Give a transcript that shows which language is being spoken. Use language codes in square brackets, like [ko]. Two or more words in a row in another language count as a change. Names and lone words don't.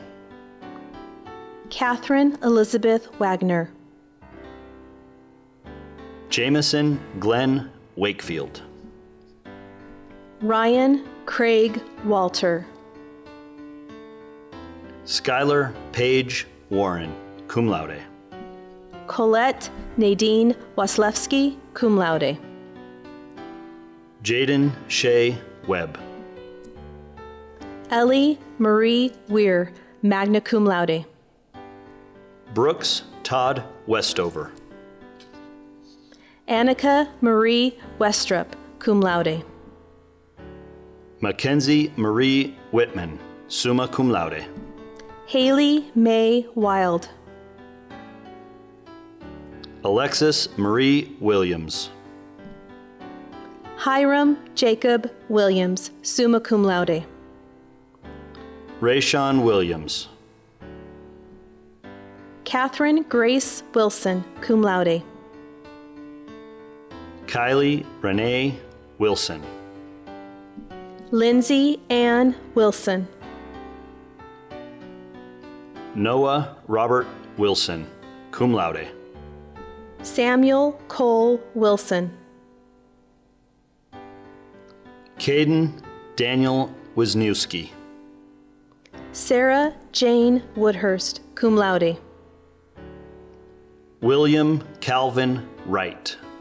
[en] Catherine Elizabeth Wagner. Jameson Glenn Wakefield. Ryan Craig Walter. Skylar Paige Warren, [la] cum laude. [en] Colette Nadine Waslewski, [la] cum laude. [en] Jaden Shea Webb. Ellie Marie Weir, [la] magna cum laude. [en] Brooks Todd Westover. Annika Marie Westrup, [la] cum laude. [en] Mackenzie Marie Whitman, [la] summa cum laude. [en] Haley May Wild. Alexis Marie Williams. Hiram Jacob Williams, [la] summa cum laude. [en] Rayshawn Williams. Catherine Grace Wilson, [la] cum laude. [en] Kylie Renee Wilson. Lindsay Ann Wilson. Noah Robert Wilson, [la] cum laude. [en] Samuel Cole Wilson. Caden Daniel Wisniewski. Sarah Jane Woodhurst, [la] cum laude. [en] William Calvin Wright.